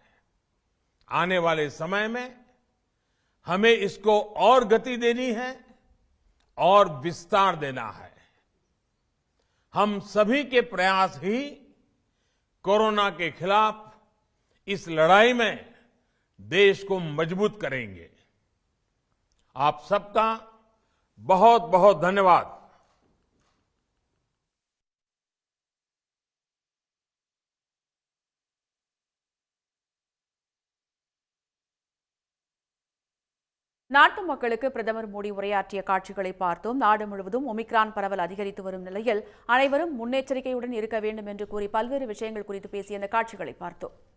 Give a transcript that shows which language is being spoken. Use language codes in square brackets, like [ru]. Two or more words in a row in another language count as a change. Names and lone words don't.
[hi] आने वाले समय में हमें इसको और गति देनी है और विस्तार देना है। हम सभी के प्रयास ही कोरोना के खिलाफ इस लड़ाई में देश को मजबूत करेंगे। आप सबका बहुत बहुत धन्यवाद। [ta] நாட்டு மக்களுக்கு பிரதமர் மோடி உரையாற்றிய காட்சிகளை பார்த்தோம். நாடு முழுவதும் ஒமிக்ரான் பரவல் அதிகரித்து வரும் நிலையில் அனைவரும் முன்னெச்சரிக்கையுடன் இருக்க வேண்டும் என்று கூறி பல்வேறு விஷயங்கள் குறித்து பேசிய இந்த காட்சிகளை பார்த்தோம்.